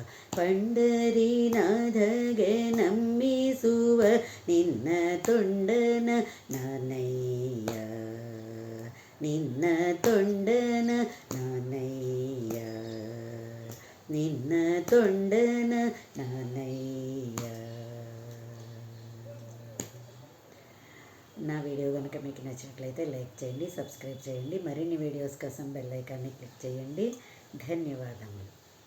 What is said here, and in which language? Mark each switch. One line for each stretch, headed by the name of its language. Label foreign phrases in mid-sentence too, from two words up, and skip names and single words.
Kannada: ಪಂಡರೀನಾಥಗೆ ನಮ್ಮಿಸುವ ನಿನ್ನ ತೊಂಡನ ನಾನಯ್ಯ, ನಿನ್ನ ತೊಂಡನ ನಾನಯ್ಯ, ನಿನ್ನ ತೊಂಡನ నానయ్య.
Telugu: నా వీడియో కనుక మీకు నచ్చినట్లయితే లైక్ చేయండి, సబ్స్క్రైబ్ చేయండి. మరిన్ని వీడియోస్ కోసం బెల్ ఐకాన్ని క్లిక్ చేయండి. ధన్యవాదములు.